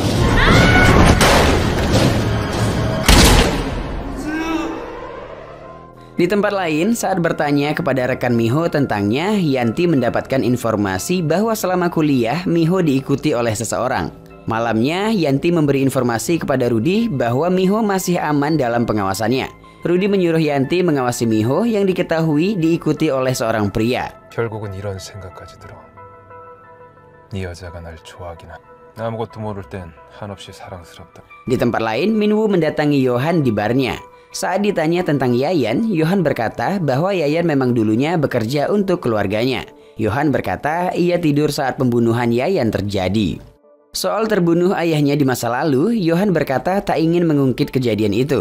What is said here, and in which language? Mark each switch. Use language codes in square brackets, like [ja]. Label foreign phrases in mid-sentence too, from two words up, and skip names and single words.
[id] Di tempat lain, saat bertanya kepada rekan Miho tentangnya, Yanti mendapatkan informasi bahwa selama kuliah, Miho diikuti oleh seseorang. Malamnya, Yanti memberi informasi kepada Rudy bahwa Miho masih aman dalam pengawasannya. Rudy menyuruh Yanti mengawasi Miho yang diketahui diikuti oleh seorang pria. [ko] 결국은 이런 생각까지 들어. 네 여자가 날 좋아하긴 하. 아무것도 모를 땐 한없이 사랑스럽다. [id] Di tempat lain, Minwoo mendatangi Yohan di barnya. Saat ditanya tentang Yayan, Yohan berkata bahwa Yayan memang dulunya bekerja untuk keluarganya. Yohan berkata ia tidur saat pembunuhan Yayan terjadi. Soal terbunuh ayahnya di masa lalu, Yohan berkata tak ingin mengungkit kejadian itu.